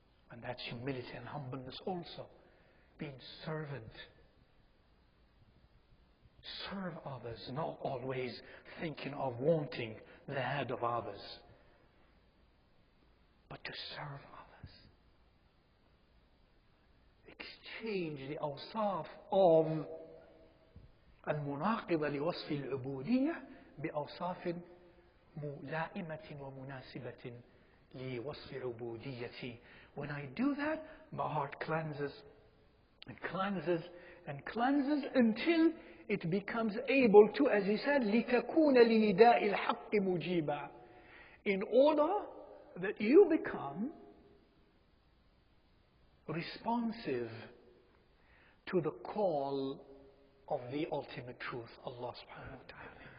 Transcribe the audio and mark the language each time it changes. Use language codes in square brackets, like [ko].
[en] And that's humility and humbleness also. Being servant. Serve others, not always thinking of wanting the head of others, but to serve others. Exchange the awsaf of [ar] المناقضة لوصف العبودية بأوصاف ملائمة ومناسبة لوصف عبوديتي. [en] When I do that, my heart cleanses and cleanses and cleanses until it becomes able to, as he said, [ar] لِتَكُونَ لِنِدَاءِ الْحَقِّ مُجِيبًا. [en] In order that you become responsive to the call of the ultimate truth, Allah subhanahu wa ta'ala.